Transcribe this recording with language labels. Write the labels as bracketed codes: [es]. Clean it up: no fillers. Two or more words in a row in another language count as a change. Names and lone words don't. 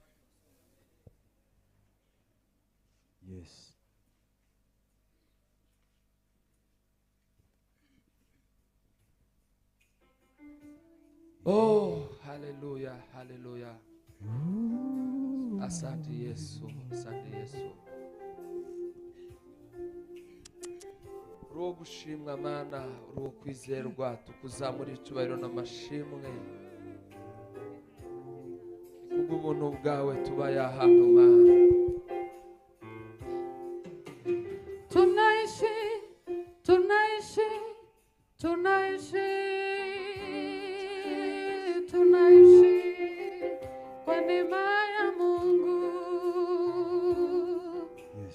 [en] Yes. [sw] Oh, haleluya, haleluya. Asante Yesu, asante Yesu. [rw] Ruo gushimwa Mana, ruo kwizerwa, tukuzamura icyubahiro n'amashimwe. Kubw'ubuntu bwawe tubaye ahantu Mana. [sw] tunaishi tunaishi tunaishi tunaishi kwa neema ya Mungu. [en] Yes.